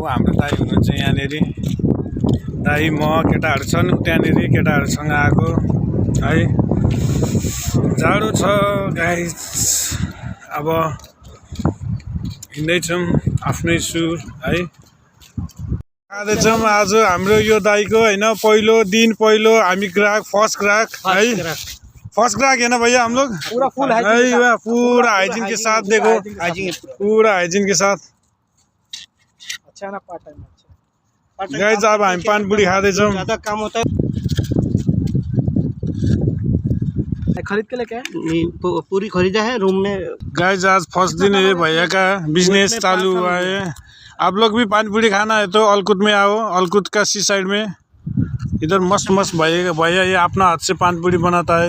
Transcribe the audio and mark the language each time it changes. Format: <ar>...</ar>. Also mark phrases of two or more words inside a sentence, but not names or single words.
<ne>हाम्रो दाइ हुनुहुन्छ यहाँनिर, दाइ म केटाहरू छन् त्यहाँनिर, केटाहरूसँग आएको है। जाडो छ गाइस। अब हिँड्दैछौँ आफ्नै सुर है। खाँदैछौँ आज हाम्रो यो दाइको होइन पहिलो दिन, पहिलो हामी ग्राहक, फर्स्ट ग्राहक है।</ne> <hi>फर्स्ट ग्राहक है ना भैया हम लोग? पूरा फुल पूरा हाइजीन के साथ। देखो पूरा हाइजीन के साथ। अच्छा ना</hi> <en>part time.</en> <hi>अच्छा</hi> <ne>गाइस, अब हामी पानपुरी खाँदैछौँ।</ne> <hi>ज्यादा काम होता है। खरीद के लेके पूरी खरीदा है रूम में। गाइस, आज फर्स्ट दिन है भैया का बिजनेस चालू हुआ है। आप लोग भी पानपुरी खाना है तो अलकुद में आओ, अलकुद का सी साइड में। इधर मस्त भैया ये अपना हाथ से पानपुरी बनाता है।</hi>